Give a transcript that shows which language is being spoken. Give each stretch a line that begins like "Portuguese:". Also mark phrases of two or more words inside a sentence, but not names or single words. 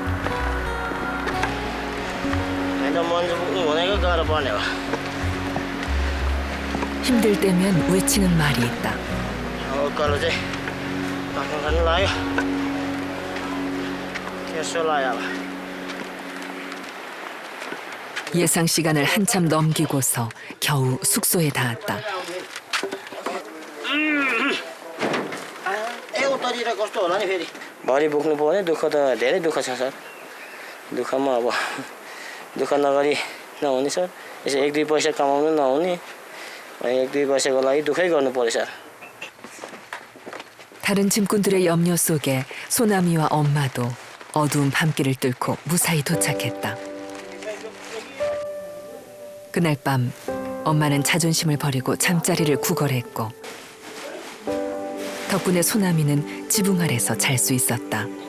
Korean: 힘들 때면 외치는 말이 있다. 예상 시간을 한참 넘기고서 겨우 숙소에 닿았다.
Nepali: भारी बोक्नु पर्यो दुःख त धेरै दुःख छ सर दुःखमा अब दुःख नगरी नहुने सर यसो 1-2 पैसा कमाउनु नहुने 1-2 पैसाको लागि दुःखै गर्नु पर्यो सर
Korean: 다른 짐꾼들의 염려 속에 소나미와 엄마도 어두운 밤길을 뚫고 무사히 도착했다. 그날 밤 엄마는 자존심을 버리고 잠자리를 구걸했고 덕분에 소나미는 지붕 아래서 잘 수 있었다.